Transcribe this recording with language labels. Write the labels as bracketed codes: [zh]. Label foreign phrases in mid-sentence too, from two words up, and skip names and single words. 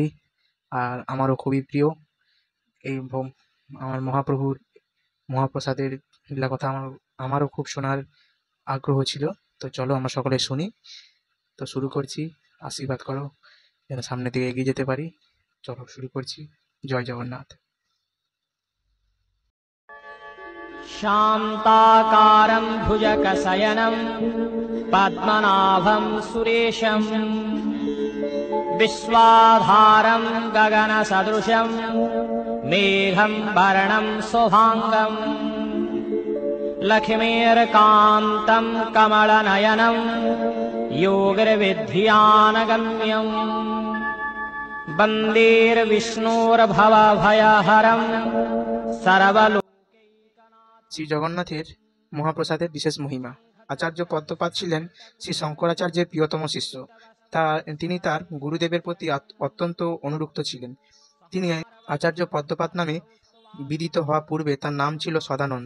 [bn] আর আমারও খুবই প্রিয় এই আমার মহাপ্রভুর মহাপ্রসাদের লীলা কথা আমারও খুব শোনার আগ্রহ ছিল। তো চলো আমরা সকলে শুনি। তো শুরু করছি। আশীর্বাদ করো যেন সামনের দিকে এগিয়ে যেতে পারি। চলো শুরু করছি। জয় জগন্নাথ। [sa] शान्ताकारं भुजगशयनं पद्मनाभं सुरेशं विश्वाधारं गगनसदृशं मेघं वर्णं शुभाङ्गं लक्ष्मीर्कान्तं कमलनयनं योगिर्विद्यानगम्यं वन्देर्विष्णोर्भवभयहरं सर्वलो [bn] শ্রী জগন্নাথের মহাপ্রসাদের বিশেষ মহিমা। আচার্য পদ্মপাদ ছিলেন শ্রী শঙ্করাচার্যের প্রিয়তম শিষ্য। তিনি তার গুরুদেবের প্রতি অত্যন্ত অনুরক্ত ছিলেন। তিনি আচার্য পদ্মপাদ নামে বিদিত হওয়া পূর্বে তার নাম ছিল সদানন্দ।